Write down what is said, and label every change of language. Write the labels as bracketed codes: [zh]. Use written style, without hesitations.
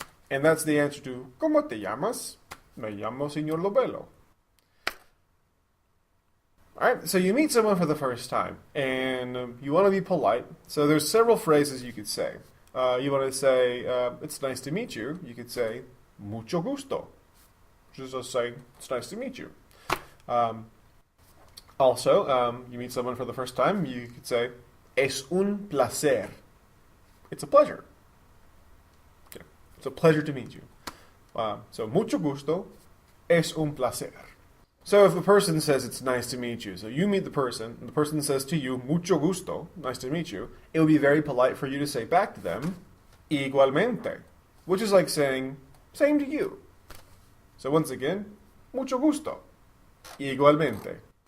[en] And that's the answer to [es] ¿Cómo te llamas? Me llamo Señor Lobelo. [en] Alright, so you meet someone for the first time, and you want to be polite. So there's several phrases you could say. You want to say, it's nice to meet you. You could say, [es] mucho gusto, [en] which is just saying, it's nice to meet you. Also, you meet someone for the first time, you could say, [es] es un placer. [en] It's a pleasure. Okay. It's a pleasure to meet you. [es] So, mucho gusto, es un placer. [en] So if the person says it's nice to meet you, so you meet the person, and the person says to you, [es] mucho gusto, [en] nice to meet you, it would be very polite for you to say back to them, [es] igualmente, [en] which is like saying, same to you. So once again, [es] mucho gusto, igualmente.